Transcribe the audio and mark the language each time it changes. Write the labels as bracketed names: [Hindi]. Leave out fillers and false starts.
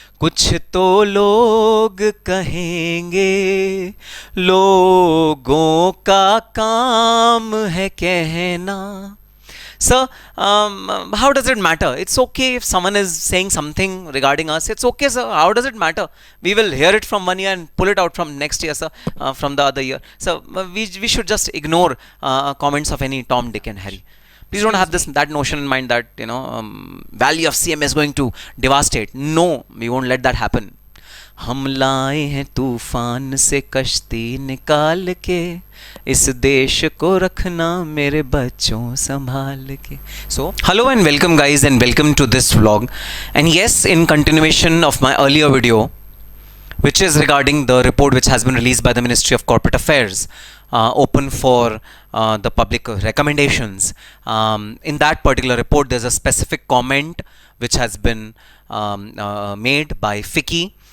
[Hindi] कुछ तो लोग कहेंगे, लोगों का काम है कहना. [English] Sir, how does it matter? It's okay if someone is saying something regarding us. It's okay, sir. How does it matter? We will hear it from 1 year and pull it out from next year, sir, from the other year. So we should just ignore comments of any Tom, Dick, and Harry. Please don't have that notion in mind that Valley of CMA is going to devastate. No, we won't let that happen. [Hindi] हम लाए हैं तूफान से कश्ती निकाल के, इस देश को रखना मेरे बच्चों संभाल के. [English] So, hello and welcome guys, and welcome to this vlog. And yes, in continuation of my earlier video, which is regarding the report which has been released by the Ministry of Corporate Affairs, open for the public recommendations. In that particular report, there's a specific comment which has been made by FICCI.